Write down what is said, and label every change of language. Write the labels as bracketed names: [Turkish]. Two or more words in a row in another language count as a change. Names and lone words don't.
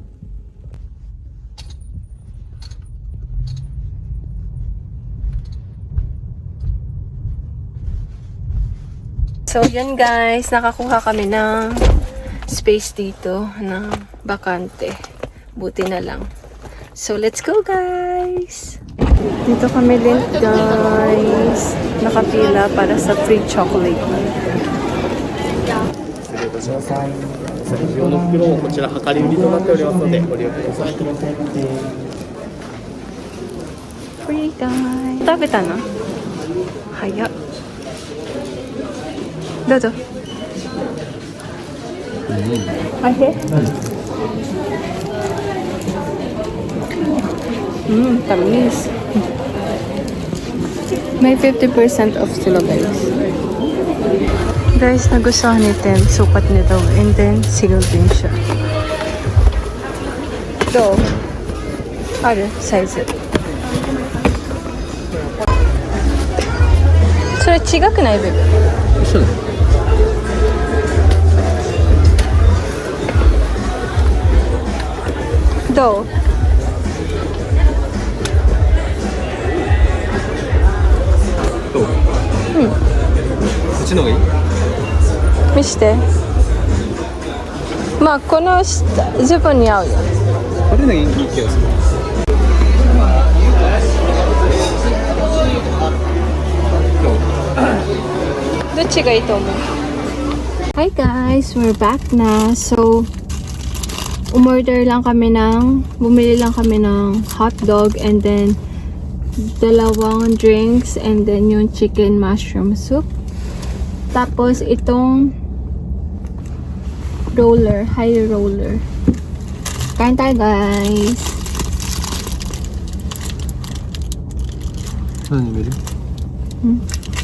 [Filipino] So yan guys, nakakuha kami ng space dito ng bakante. Buti na lang. [English] So let's go guys! [Filipino] Dito kami din guys, nakapila para sa free chocolate. [Japanese] ください。先用の袋をこちら量り売りとなっておりますのでご利用ください。 [English] Free guys! [Japanese] 食べたの？早っ。どうぞ。おいしい？tamis. [Filipino] May 50% off sila guys. Guys, nagustuhan ni Tem, sukat nito, [English] and then single [Filipino] din siya. Do. Ano? Size. So, [Japanese] 違くない部分？一緒だ。どう？どう？こっちの方がいい？見して。まあこのズボンに合うよ。これのがいい気がする。どっちがいいと思う？ [English] Hi guys, we're back na. [Filipino] So, bumili lang kami ng [English] hot dog, and then [Filipino] dalawang [English] drinks, and then [Filipino] yung [English] chicken mushroom soup. [Filipino] Tapos itong [English] high roller. [Filipino] Kain tayo guys. [Japanese] 何見る？何見る？